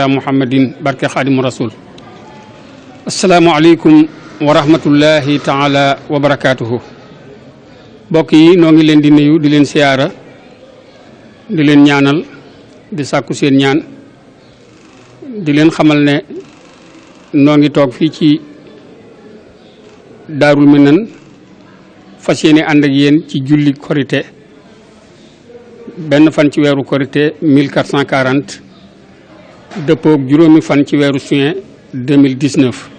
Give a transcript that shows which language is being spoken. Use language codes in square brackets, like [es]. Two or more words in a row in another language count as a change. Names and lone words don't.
[ar] محمد بركة خادم الرسول السلام عليكم ورحمة الله تعالى وبركاته [wo] mbokk yi noo ngi leen di nuyu di leen siyaara di leen ñaanal di sàkku seen ñaan di leen xamal ne noo ngi toog fii ci Daarul Minan fas yéene ànd ak yéen ci julli korite benn fan ci weeru korite 1440 dëppoog juróomi fan ci weeru juin 2019